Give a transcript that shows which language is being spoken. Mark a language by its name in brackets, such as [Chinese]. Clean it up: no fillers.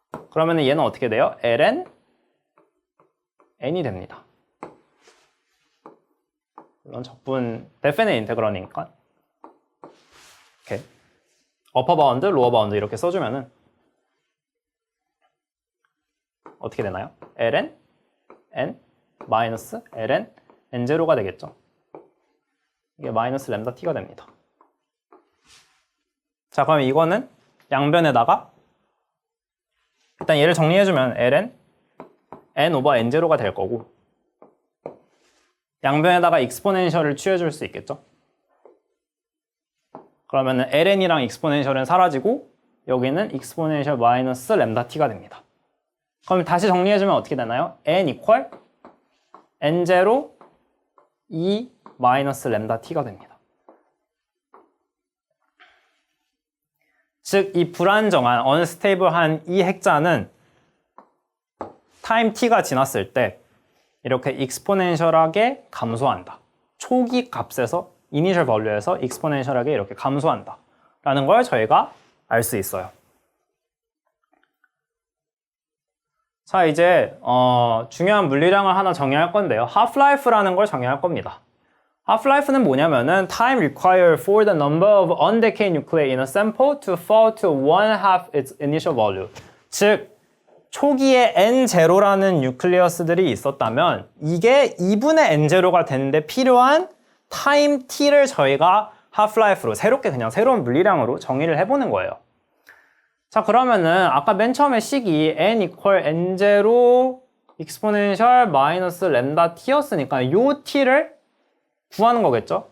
[Korean] 그러면 얘는 어떻게 돼요? ln n이 됩니다. 물론 적분 데피닛 인테그럴이니까 이렇게 어퍼 바운드, 로어 바운드 이렇게 써주면은 어떻게 되나요? ln n 마이너스 ln n0가 되겠죠. 이게 마이너스 램다 t가 됩니다. 자, 그럼 이거는 양변에다가 일단 얘를 정리해주면 ln n 오버 n0가 될 거고, 양변에다가 익스포넨셜을 취해줄 수 있겠죠. 그러면 ln이랑 익스포넨셜은 사라지고 여기는 익스포넨셜 마이너스 램다 t가 됩니다. 그럼 다시 정리해주면 어떻게 되나요? n 이퀄 n0 2 마이너스 램다 t가 됩니다. 즉, 이 불안정한, unstable한 이 핵자는 타임 t가 지났을 때 이렇게 익스포넨셜하게 감소한다. 초기 값에서, 이니셜 밸류에서 익스포넨셜하게 이렇게 감소한다. 라는 걸 저희가 알 수 있어요. 자, 이제 중요한 물리량을 하나 정의할 건데요. half-life라는 걸 정의할 겁니다. [English] half-life는 뭐냐면은 time required for the number of undecayed nuclei in a sample to fall to 1/2 its initial value. [Korean] 즉, 초기에 N0라는 뉴클리어스들이 있었다면 이게 2분의 N0가 되는데 필요한 타임 t를 저희가 half-life로 새로운 물리량으로 정의를 해보는 거예요. 자, 그러면은 아까 맨 처음에 식이 n equal n0 exponential 마이너스 램다 t였으니까 요 t를 구하는 거겠죠?